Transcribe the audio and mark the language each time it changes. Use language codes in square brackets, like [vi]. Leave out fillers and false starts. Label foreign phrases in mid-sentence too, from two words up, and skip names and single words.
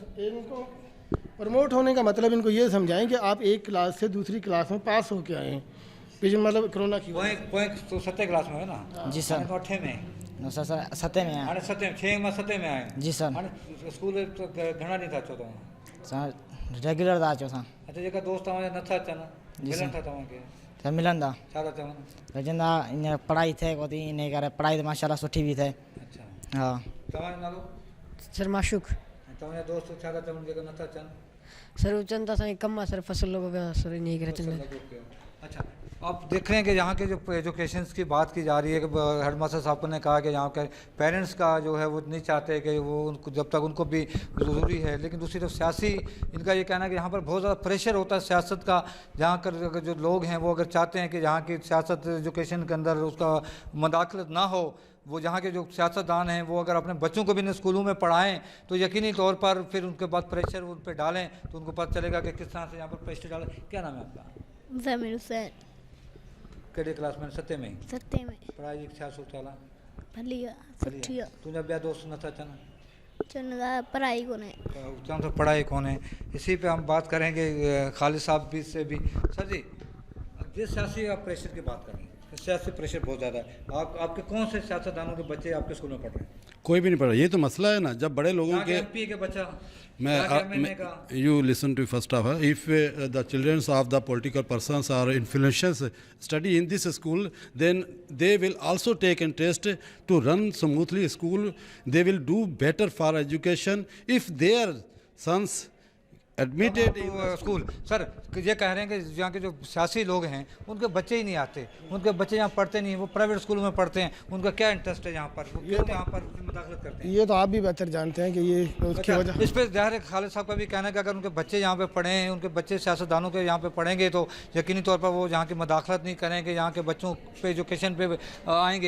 [ur] انکو پروموٹ ہونے کا مطلب انکو یہ سمجھائیں کہ آپ ایک کلاس سے دوسری کلاس میں پاس ہوکے آئے ہیں، پچھلے مطلب کورونا کی وجہ سے. [sd] पोएं तो 7 क्लास में है ना? जी सर। 8 में नो सर, सर 7 में आया। 6 में 7 में आए। जी सर। स्कूल तो घणा नहीं था 14 में। सर रेगुलर था चो सर। अच्छा जेका दोस्त हमारे नथा अचनि मिलन था तव्हांखे सर मिलन था छा था चवनि? लेकिन इन पढ़ाई थे को थी इन करे पढ़ाई तो माशाल्लाह सुठी भी थे। अच्छा हाँ तव्हांजो नालो? सर माशूक। ऐं तव्हांजा दोस्त छा था चवनि जेका नथा अचनि? सर वो चंदा साईं कम आहे सर फसल लॻो पियो आहे सर इन करे चंदा। [ur] اچھا آپ دیکھ رہے ہیں کہ یہاں کے جو ایجوکیشن کی بات کی جا رہی ہے کہ ہیڈماسٹر صاحب نے کہا کہ یہاں کے پیرنٹس کا جو ہے وہ نہیں چاہتے کہ وہ انکو جب تک انکو بھی ضروری ہے، لیکن دوسری طرف سیاسی انکا یہ کہنا ہے کہ یہاں پر بہت زیادہ پریشر ہوتا ہے سیاست کا. جہاں کر جو لوگ ہیں وہ اگر چاہتے ہیں کہ یہاں کی سیاست ایجوکیشن کے اندر اسکا مداخلت نہ ہو، وہ جہاں کے جو سیاستدان ہیں وہ اگر اپنے بچوں کو بھی ان اسکولوں میں پڑھائیں تو یقینی طور پر پھر انکے بعد پریشر ان پر ڈالیں تو انکو پتا چلےگا کہ کس طرح سے یہاں پر پریشر ڈالیں. کیا نام ہے آپکا? ज़मीर हुसैन। [sd] कहिड़े क्लास में? 7 में? 7 में। पढ़ाई जी छा सोचाल आहे? भली आहे, सुठी आहे। तुंहिंजा ॿिया दोस्त नथा अचनि? चवनि था पढ़ाई कोन्हे। चवनि तो पढ़ाई कोन्हे। [ur] اسی پے ہم بات کریں گے خالد صاحب بھی سے بھی. سر جی یہ سیاسی آپ پریشر کی بات کریں، سیاسی پریشر بہت زیادہ ہے. آپکے کون سے سیاستدانوں کے بچے آپکے اسکول میں پڑھ رہے ہیں? کوئی بھی نہیں پڑھ رہا. یہ تو مسئلہ ہے نا، جب بڑے لوگوں کے MP کے بچہ [en] you listen to first of all, if the children of the political persons or influencers study in this school, then they will also take interest to run smoothly school. They will do better for education if their sons admitted in the स्कूल। [ur] سر یہ کہہ رہے ہیں کہ یہاں کے جو سیاسی لوگ ہیں انکے بچے ہی نہیں آتے، انکے بچے یہاں پڑھتے نہیں ہیں، وہ پرائیویٹ اسکول میں پڑھتے ہیں. انکا کیا انٹرسٹ ہے یہاں پر، وہ کیوں یہاں پر مداخلت کرتے ہیں? یہ تو آپ بھی بہتر جانتے ہیں کہ یہ اسکی अच्छा, वजह। اس پر ظاہر ہے خالد صاحب کا بھی کہنا ہے کہ اگر انکے بچے یہاں پے پڑھے ہیں، انکے بچے سیاستدانوں کے یہاں پے پڑھیں گے تو یقینی طور پر وہ یہاں کی مداخلت نہیں کریں گے، یہاں کے بچوں پے ایجوکیشن پے آئیں گے.